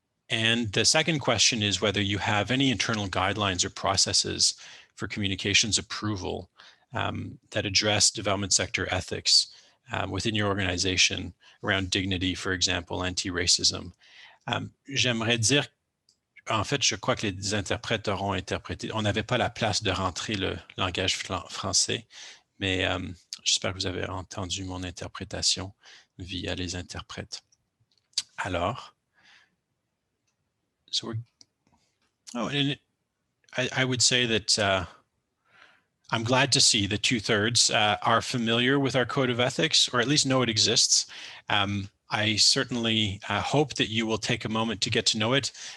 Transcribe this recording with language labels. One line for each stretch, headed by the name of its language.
English: And the second question is whether you have any internal guidelines or processes for communications approval that address development sector ethics within your organization around dignity, for example, anti-racism.
French: J'aimerais dire, en fait, je crois que les interprètes auront interprété. On n'avait pas la place de rentrer le langage français, mais j'espère que vous avez entendu mon interprétation via les interprètes.
English: Alors, so I would say that I'm glad to see that 2/3 are familiar with our code of ethics, or at least know it exists. I certainly hope that you will take a moment to get to know it.